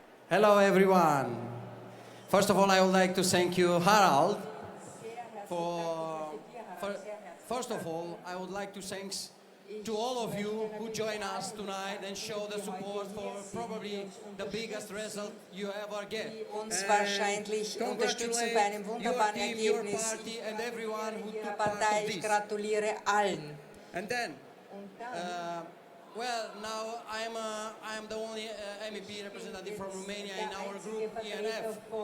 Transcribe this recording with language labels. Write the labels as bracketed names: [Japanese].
[English] Hello, everyone. First of all, I would like to thank you, Harald, First of all, I would like to thank to all of you who join us tonight and show the support for probably the biggest result you ever get. [German] Uns wahrscheinlich unterstützen bei einem wunderbaren Ergebnis. Die Partei, ich gratuliere allen. [English] And then, well, now I'm the only MEP representative from Romania in our group, ENF.